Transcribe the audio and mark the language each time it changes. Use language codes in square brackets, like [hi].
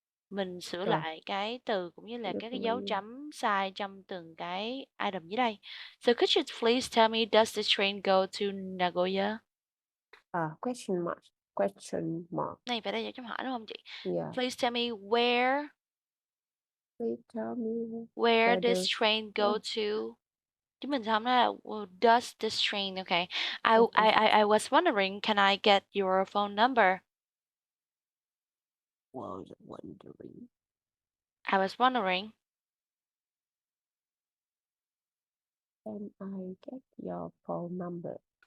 [vi] Mình sửa lại cái từ cũng như là các cái dấu chấm sai trong từng cái item dưới đây. [en] So could you please tell me, does this train go to Nagoya? Question mark. Question mark. [vi] Này phải đây dấu chấm hỏi đúng không chị? [en] Yeah. Please tell me where. Please tell me where this train go to. [vi] Chứ mình không nói là [en] does this train? Okay. I was wondering, can I get your phone number? Was wondering. I was wondering. Can I get your phone number?